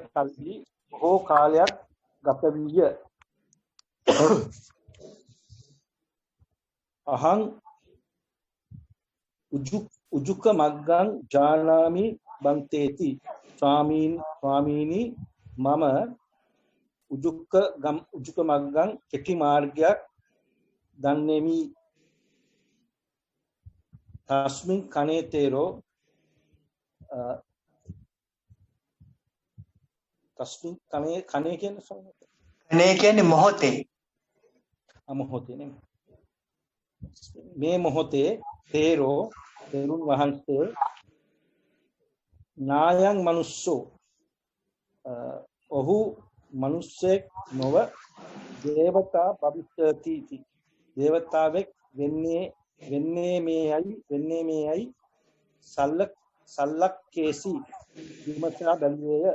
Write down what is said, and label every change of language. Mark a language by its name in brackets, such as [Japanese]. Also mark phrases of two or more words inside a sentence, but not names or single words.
[Sinhala] බොහෝ කාලයක් ගත විය. [Pali] අහං උජුක මග්ගං ජානාමි බන්තේති [Sinhala] ස්වාමීනි මම [Pali] උජුක මග්ගං [Sinhala] කෙටි මාර්ගයක් දන්නේමි [Pali] තස්මින් කනේ තේරෝ තස්මින් කනේ [Sinhala] කියන්නේ සමහර කනේ කියන්නේ මොහොතේ මොහොතේ නේ මේ මොහොතේ තේරෝ තෙරුන් වහන්සේ [Pali] නායං මනුස්සෝ [Sinhala] ඔහු මනුස්සෙක් නොව [Pali] දේවතා භවිෂ්‍යති [Sinhala] දේවතාවෙක් වෙන්නේ මේයි සල්ලක්කේසි විමසා බැලුවේය